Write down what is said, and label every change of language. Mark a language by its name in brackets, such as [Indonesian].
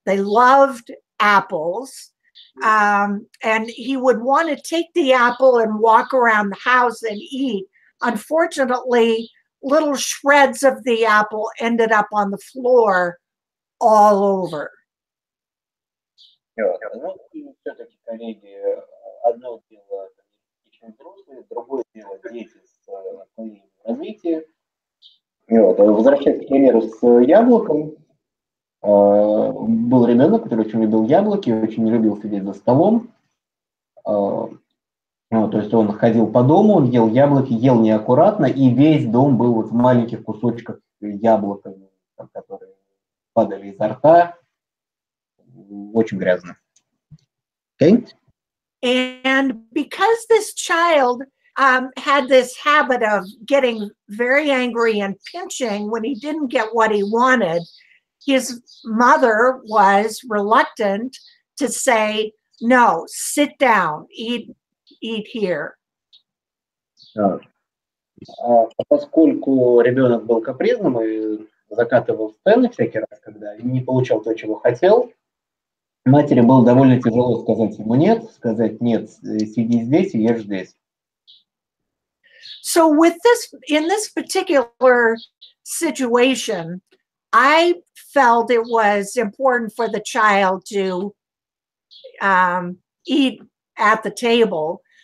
[English] They loved apples. And he would want to take the apple and walk around the house and eat. Unfortunately, little shreds of the apple ended up on the floor all over. [Russian] Ну, все-таки, коллеги, одно дело очень взрослые, другое дело дети с отклонением развития. Возвращаясь к примеру с яблоком, был ребенок, который очень любил яблоки, очень не любил сидеть за столом. То есть он ходил по дому, он ел яблоки, ел неаккуратно, и весь дом был вот в маленьких кусочках яблок, которые падали изо рта. Очень грязно. Okay? [English] And because this child had this habit of getting very angry and pinching when he didn't get what he wanted, his mother was reluctant to say, no, sit down, eat here. [Russian] Поскольку ребенок был капризным и закатывал сцены всякий раз, когда не получал то, чего хотел, матери было довольно тяжело сказать ему нет, сказать нет, сиди здесь и ешь здесь. [English] So in this particular situation, I felt it was important for the child to eat at the table.